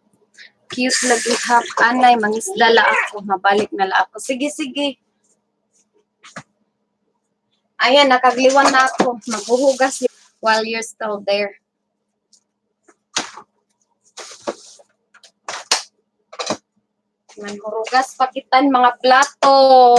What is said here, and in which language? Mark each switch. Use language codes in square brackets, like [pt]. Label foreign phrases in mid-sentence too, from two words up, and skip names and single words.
[war] Cute lagi hap. Anay, mangisda la ako. Mabalik na la ako. Sige, sige. Ayan, nakagliwan na ako. Maghuhugas [en] while you're still there. [war] Manhurugas pakitan mga plato.